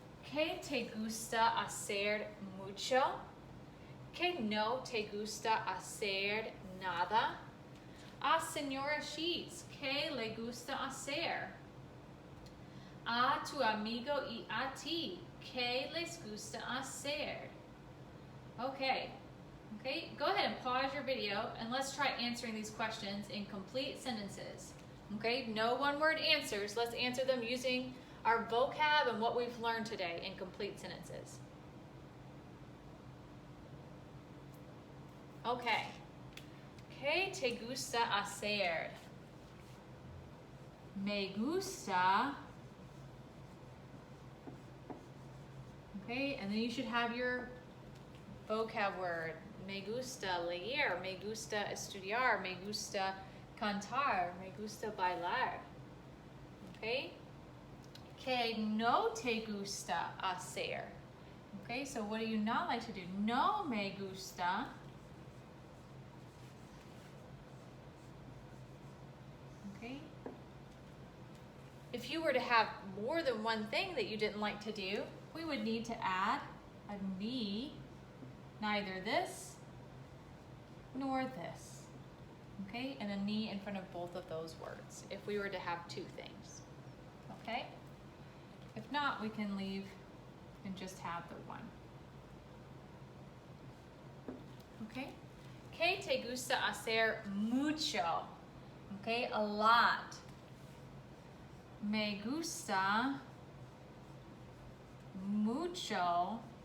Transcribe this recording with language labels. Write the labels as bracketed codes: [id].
[es] ¿Qué te gusta hacer mucho? ¿Qué no te gusta hacer nada? A señora Sheets, ¿qué le gusta hacer? A tu amigo y a ti, ¿qué les gusta hacer? [en] Okay. Okay, go ahead and pause your video and let's try answering these questions in complete sentences. Okay, no one-word answers. Let's answer them using our vocab and what we've learned today in complete sentences. [es] Okay. ¿Qué te gusta hacer? Me gusta. [en] Okay, and then you should have your vocab word. [es] Me gusta leer, me gusta estudiar, me gusta cantar, me gusta bailar. Okay? ¿Qué no te gusta hacer? [en] Okay, so what do you not like to do? [es] No me gusta [en] if you were to have more than one thing that you didn't like to do, we would need to add a ni, neither this nor this. Okay, and a ni in front of both of those words if we were to have two things. Okay? If not, we can leave and just have the one. Okay? [es] ¿Qué te gusta hacer mucho? Okay, [en] a lot. [es] Me gusta mucho.